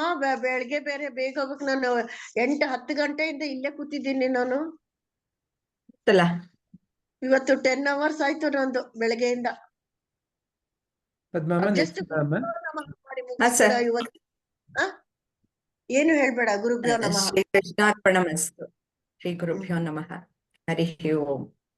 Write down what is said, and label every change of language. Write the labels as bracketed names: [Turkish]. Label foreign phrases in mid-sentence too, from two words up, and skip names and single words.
[Kannada] ಬೆಳಗ್ಗೆ ಬೇರೆ ಬೇಗ ಹೋಗ್ಬೇಕು. ನಾನು 8-10 ಗಂಟೆಯಿಂದ ಇಲ್ಲೇ ಕೂತಿದ್ದೀನಿ ನಾನು. ಇವತ್ತು 10 hours ಆಯ್ತು ನಂದು ಬೆಳಗ್ಗೆಯಿಂದ. ಪದ್ಮಮ್ಮ, ಜಸ್ಟ್ ಏನು ಹೇಳ್ಬೇಡ. [Sanskrit] ಗುರುಭ್ಯೋ ನಮಃ. ಶ್ರೀ ಕೃಷ್ಣಾರ್ಪಣಮಸ್ತು. ಶ್ರೀ ಗುರುಭ್ಯೋ ನಮಃ. ಹರಿ ಓಂ.